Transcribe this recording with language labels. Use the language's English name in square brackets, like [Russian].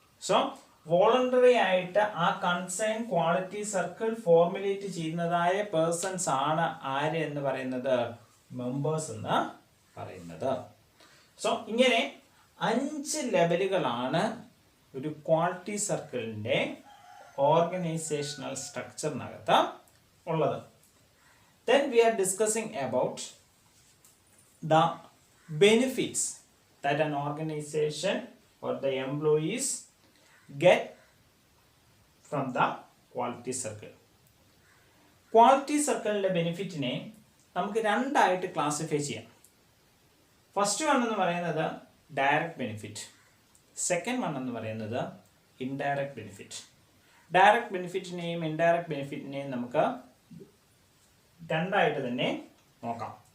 [Malayalam] So voluntary ആയിട്ട് ആ concern quality circle formulate ചെയ്യുന്നതായ persons ആണ് ആര് എന്ന് പറയുന്നത്? മെമ്പേഴ്സ് എന്ന് പറയുന്നത്. സോ ഇങ്ങനെ 5 ലെവലുകളാണ് ഒരു ക്വാളിറ്റി സർക്കിളിൻ്റെ ഓർഗനൈസേഷണൽ സ്ട്രക്ചറിനകത്ത് ഉള്ളത്. [English] Then we are discussing about the benefits that an organization or the employees get from the quality circle. [Malayalam] Quality സർക്കിളിൻ്റെ ബെനിഫിറ്റിനെ നമുക്ക് രണ്ടായിട്ട് ക്ലാസിഫൈ ചെയ്യാം. ഫസ്റ്റ് വൺ എന്ന് പറയുന്നത് ഡയറക്റ്റ് ബെനിഫിറ്റ്, സെക്കൻഡ് വൺ എന്ന് പറയുന്നത് ഇൻഡയറക്റ്റ് ബെനിഫിറ്റ്. ഡയറക്റ്റ് ബെനിഫിറ്റിനെയും ഇൻഡയറക്റ്റ് ബെനിഫിറ്റിനെയും നമുക്ക് രണ്ടായിട്ട് തന്നെ നോക്കാം.